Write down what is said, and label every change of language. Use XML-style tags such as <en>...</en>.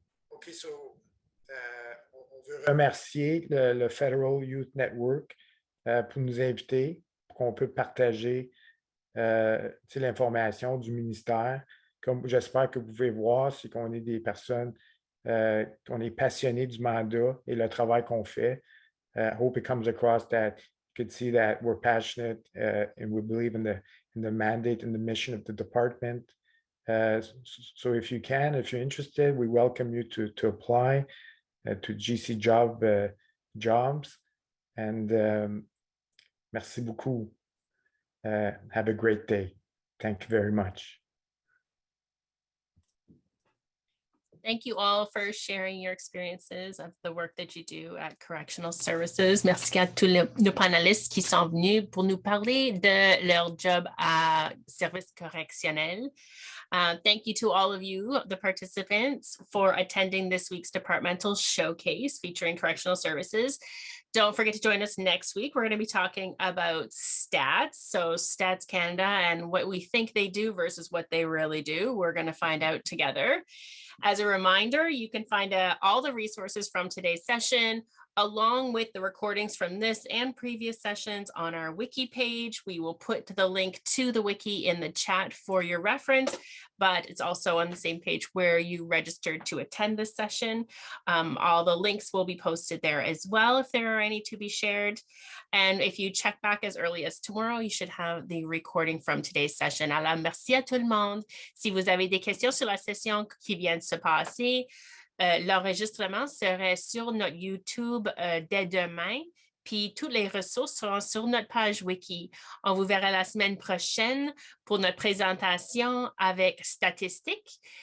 <fr>OK, so on veut remercier le Federal Youth Network pour nous inviter, qu'on peut partager l'information du ministère. Comme j'espère que vous pouvez voir, c'est qu'on est des personnes, qu'on est passionnés du mandat et le travail qu'on fait.</fr> <en>I hope it comes across that you could see that we're passionate and we believe in the mandate and the mission of the department. So if you're interested, we welcome you to apply to GC Jobs. And</en> <fr>merci beaucoup.</fr> <en>Have a great day. Thank you very much. Thank you all for sharing your experiences of the work that you do at Correctional Services.</en> <fr>Merci à tous nos panélistes qui sont venus pour nous parler de leur job à service correctionnel.</fr> <en>Thank you to all of you, the participants, for attending this week's Departmental Showcase featuring Correctional Services. Don't forget to join us next week. We're going to be talking about stats. So Stats Canada and what we think they do versus what they really do. We're going to find out together. As a reminder, you can find all the resources from today's session, along with the recordings from this and previous sessions on our wiki page. We will put the link to the wiki in the chat for your reference, but it's also on the same page where you registered to attend this session. All the links will be posted there as well if there are any to be shared. And if you check back as early as tomorrow, you should have the recording from today's session.</en> <fr>Alors, merci à tout le monde. Si vous avez des questions sur la session qui vient de se passer, l'enregistrement serait sur notre YouTube dès demain, puis toutes les ressources seront sur notre page wiki. On vous verra la semaine prochaine pour notre présentation avec statistiques.</fr>